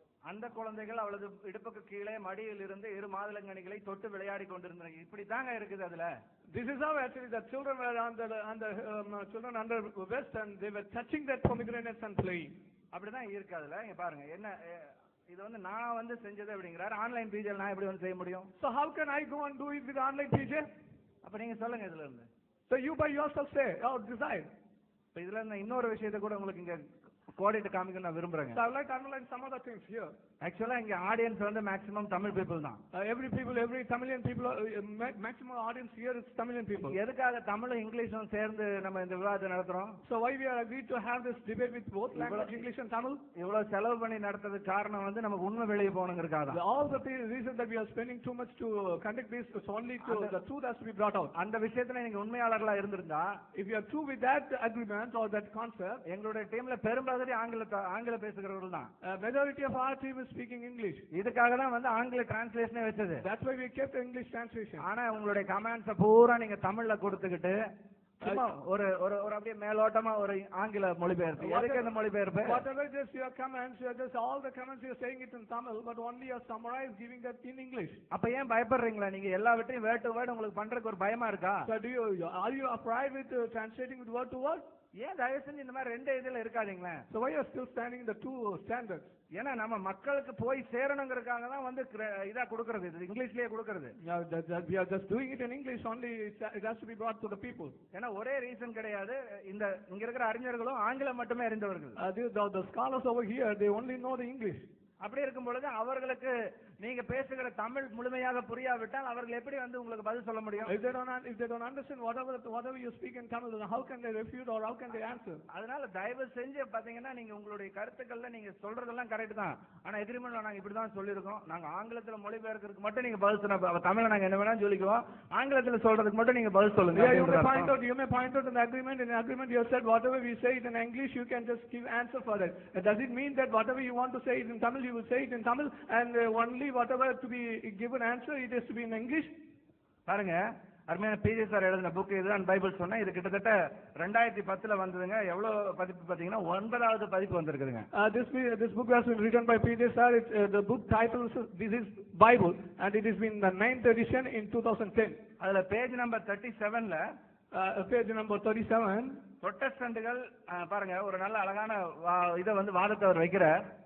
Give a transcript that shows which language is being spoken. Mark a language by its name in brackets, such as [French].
[Tamil] அந்த குழந்தைகள் அவளது இடுப்புக்கு கீழே மடியில் இருந்து இரு மாதுளங்கனிகளை தொட்டு விளையாடி கொண்டிருந்தாங்க. இப்படி தாங்க இருக்குது அதுல. [English] This is how actually the children were children under vest and they were touching their pomegranates and playing. [Tamil] அப்படிதான் இருக்கு அதுல. இங்க பாருங்க, என்ன இது வந்து நான் வந்து செஞ்சது அப்படிங்கிறாரு. ஆன்லைன் பிஜே நான் எப்படி வந்து செய்ய முடியும்? [English] So how can I go and do it with online PJ? [Tamil] அப்ப நீங்க சொல்லுங்க இதுல இருந்து. [English] So you by yourself say or decide. [Tamil] இப்ப இதுல இருந்து இன்னொரு விஷயத்தை கூட உங்களுக்கு இங்க கோடிட்டு காமிக்க நான் விரும்புறேன். [English] So I would like to underline some other things here. [Tamil] ஆக்சுவலா இங்க ஆடியன்ஸ் வந்து மேக்ஸிமம் தமிழ் பீப்புள் தான். [English] Every Tamilian people, maximum audience here is Tamilian people. [Tamil] எதுக்காக தமிழும் இங்கிலீஷும் சேர்ந்து நம்ம இந்த விவாதத்தை நடத்துறோம்? [English] So why we are agreed to have this debate with both language, English and Tamil? [Tamil] இவ்வளவு செலவு பண்ணி நடத்துறதுக்கு காரணம் வந்து நமக்கு உண்மை வெளியே போகணுங்கிறதுக்காக தான். [English] All the reason that we are spending too much to conduct this is only to the truth has to be brought out. [Tamil] அந்த விஷயத்துல நீங்க உண்மையாளர்களா இருந்திருந்தா, [English] if you are true with that agreement or that concept, [Tamil] எங்களுடைய டீம்ல பெரும்பாலும் ஆங்கில பேசுகிறவர்கள் தான். [English] Majority of our team is speaking English. [Tamil] இதுக்காக தான் வந்து ஆங்கில டிரான்ஸ்லேஷனே வச்சது. [English] That's why we kept English translation. [Tamil] ஆனா உங்களுடைய கமெண்ட்ஸ் பூரா நீங்க தமிழ்ல கொடுத்துக்கிட்டு ஒரு ஒரு ஒரு அப்படியே மேலோட்டமா ஒரு ஆங்கில மொழிபெயர்ப்பு. எதுக்கு அந்த மொழிபெயர்ப்பு? [English] Whatever just your comments, just all the comments you are saying it in Tamil, but only you are summarized giving that in English. [Tamil] அப்ப ஏன் பயப்படுறீங்களா? நீங்க எல்லாவற்றையும் வேர்ட் டு வேர்ட் உங்களுக்கு பண்றதுக்கு ஒரு பயமா இருக்கா? [English] So are you afraid with translating with word to word? [Tamil] ஏன் தயவு செஞ்சு இந்த மாதிரி ரெண்டு இதுல இருக்காதீங்களே. [English] So why you are still standing in the two standards? [Tamil] ஏன்னா நம்ம மக்களுக்கு போய் சேரணுங்கிறதுக்காக தான் வந்து இதா கொடுக்கிறது, இது இங்கிலீஷ்லயே கொடுக்கிறது. [English] We are just doing it in English only. It has to be brought to the people. [Tamil] ஏன்னா ஒரே ரீசன் கிடையாது. இங்க இருக்கிற அறிஞர்களும் ஆங்கிலம் மட்டுமே அறிந்தவர்கள். [English] The scholars over here, they only know the English. [Tamil] அப்படி இருக்கும் பொழுது அவர்களுக்கு நீங்க பேசுகிற தமிழ் முழுமையாக புரியாவிட்டால் அவர்கள் எப்படி வந்து உங்களுக்கு பதில் சொல்ல முடியும்? [English] If they don't understand whatever you speak in Tamil, then how can they refute or how can they answer? [Tamil] அதனால தயவு செஞ்சு பாத்தீங்கன்னா நீங்க உங்களுடைய கருத்துக்கள்ல நீங்க சொல்றதெல்லாம் கரெக்ட் தான். ஆனா எக்ரிமெண்ட்ல நாங்க இப்படி தான் சொல்லியிருக்கோம். நாங்க ஆங்கிலத்துல மொழிபெயர்க்கிறதுக்கு மட்டும் நீங்க பதில் சொன்னா, தமிழ்ல நாங்க என்ன வேணாலும் சொல்லிக்குவோம், ஆங்கிலத்துல சொல்றதுக்கு மட்டும் நீங்க பதில் சொல்லுங்க. [English] You may point out in the agreement. In the agreement you have said whatever we say it in English, you can just give answer for that. Does it mean that whatever you want to say it in Tamil, you will say it in Tamil, and only whatever to be given answer, it has to be in English? [Tamil] பாருங்க, அருமையான PJ sir எழுதின book இதுதான் Bible சொன்னேன். இது கிட்டத்தட்ட 2010ல வந்ததுங்க. எவ்வளவு பதிப்பு பாத்தீங்கன்னா 9வது பதிப்பு வந்திருக்குதுங்க. [English] This book has been written by PJ sir. The book title is This is Bible, and it has been the 9th edition in 2010. [Tamil] அதுல பேஜ் நம்பர் 37ல [English] page number 37 [Tamil] புரொட்டஸ்டன்ட்கள் பாருங்க ஒரு நல்ல அழகான இத வந்து வாதத்தை அவர் வைக்கிறார்.